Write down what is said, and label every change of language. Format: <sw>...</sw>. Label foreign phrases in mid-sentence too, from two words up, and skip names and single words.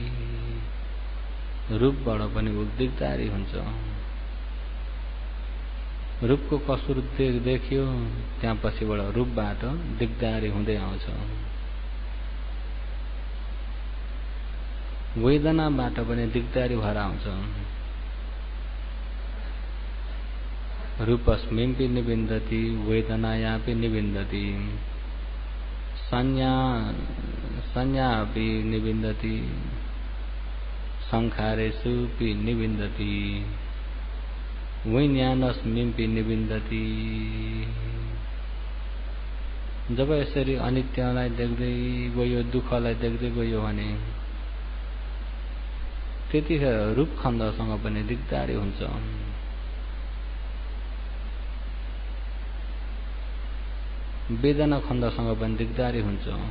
<ne>रूपबाट पनि दिगदारी हुन्छ। रूपको कसुर देखियो, त्यहाँ पछिबाट रूपबाट दिगदारी हुँदै आउँछ। वेदनाबाट पनि दिगदारी भएर आउँछ।</ne> <pi>रूपस्मिंपि निबिन्दति, वेदनायापि निबिन्दति, संज्ञापि निबिन्दति, संखारेषुपि निबिन्दति, विज्ञानस्मिंपि निबिन्दति।</pi> <ne>जब यसरी अनित्यलाई देख्दै गयो, दुःखलाई देख्दै गयो भने त्यतिखेर रूप खण्डसँग पनि दिगदारी हुन्छ। वेदना खण्डसँग पनि दिगदारी हुन्छ।</ne>